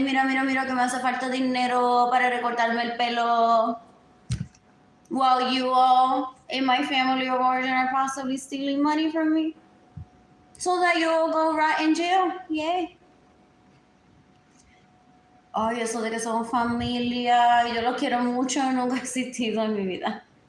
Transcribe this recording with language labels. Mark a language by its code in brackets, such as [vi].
[es] Mira, que me hace falta dinero para recortarme el pelo. [en] While you all in my family of origin are possibly stealing money from me. So that you all go right in jail. Yay. [es] Ay, eso de que somos familia, yo los quiero mucho, nunca ha existido en mi vida.